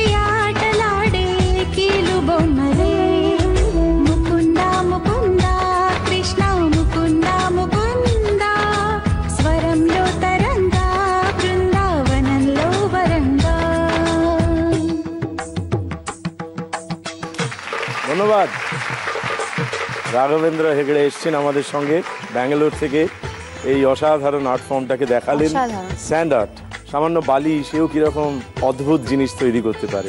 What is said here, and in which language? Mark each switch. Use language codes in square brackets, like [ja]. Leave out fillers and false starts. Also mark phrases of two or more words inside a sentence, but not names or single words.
[te] ఆటలాడే కీలు బొమ్మలే ముకుందా ముకుందా కృష్ణ ముకుందా ముకుందా స్వరంలో తరంగా బృందావనంలో వరంగా। [bn] ধন্যবাদ। রাঘবেন্দ্র হেগড়ে এসছেন আমাদের সঙ্গে ব্যাঙ্গালোর থেকে, এই অসাধারণ [en] art form-টাকে [bn] দেখালেন। [en] sand art, [bn] সামান্য বালি, সেও কিরকম অদ্ভুত জিনিস তৈরি করতে পারে।